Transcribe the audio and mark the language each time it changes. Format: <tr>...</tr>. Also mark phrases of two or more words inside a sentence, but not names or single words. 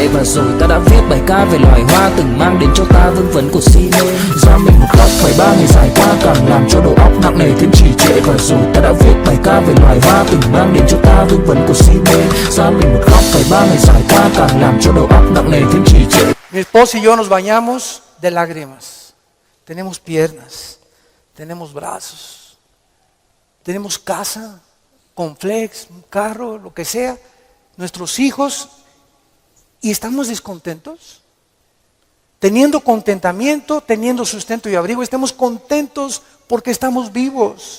<vi>Và rồi ta đã viết bài ca về loài hoa từng mang đến cho ta vương vấn của si mê. Ra mình một góc phải 3 ngày dài qua càng làm cho đầu óc nặng nề thêm trì trệ. Và rồi ta đã viết bài ca về loài hoa từng mang đến cho ta vương vấn của si mê. Ra mình một góc phải 3 ngày dài qua càng làm cho đầu óc nặng nề thêm trì trệ.</vi> <es>Mi esposa y yo nos bañamos de lágrimas. Tenemos piernas, tenemos brazos, tenemos casa, con flex, un carro, lo que sea, nuestros hijos, y estamos descontentos. Teniendo contentamiento, teniendo sustento y abrigo, estemos contentos porque estamos vivos.</es>